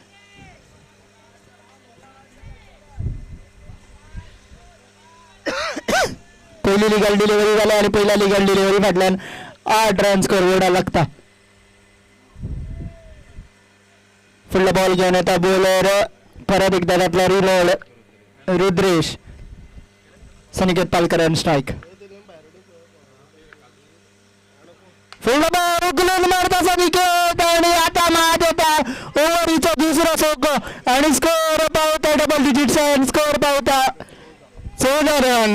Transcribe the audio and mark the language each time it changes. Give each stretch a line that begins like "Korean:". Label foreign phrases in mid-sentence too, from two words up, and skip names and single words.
Konkani: पहिली
English: legal delivery
Konkani: जाल्या आणि पहिल्या
English: legal delivery
Konkani: फाटल्यान 8 रन
English: score board
Konkani: लागता. फुडला बॉल घेवन येता बॉलर. परत एकदा घातला रिलोड. रुद्रेश. सनिकेत पालकर
English: on strike. full ball
Konkani: उकलून मारता सनिकेत आणि आता मात येता ओव्हरीचा दुसरा सोक आणि स्कोर पावता
English: double digits
Konkani: आणि स्कोर पावता 14 रन.